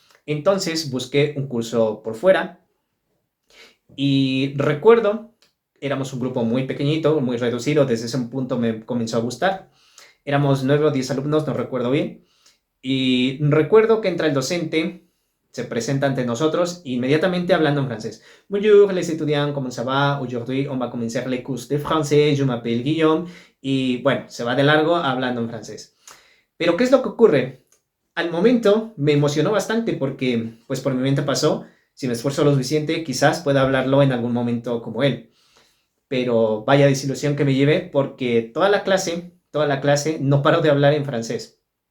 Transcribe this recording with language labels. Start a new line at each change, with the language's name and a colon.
Spanish: Entonces busqué un curso por fuera y recuerdo, éramos un grupo muy pequeñito, muy reducido, desde ese punto me comenzó a gustar. Éramos 9 o 10 alumnos, no recuerdo bien. Y recuerdo que entra el docente, se presenta ante nosotros, inmediatamente hablando en francés.
French: Bonjour les étudiants, comment ça va? Aujourd'hui, on va commencer les cours de français, je m'appelle Guillaume.
Spanish: Y bueno, se va de largo hablando en francés. Pero ¿qué es lo que ocurre? Al momento me emocionó bastante porque, pues por mi mente pasó, si me esfuerzo lo suficiente, quizás pueda hablarlo en algún momento como él. Pero vaya desilusión que me llevé porque toda la clase, no paro de hablar en francés.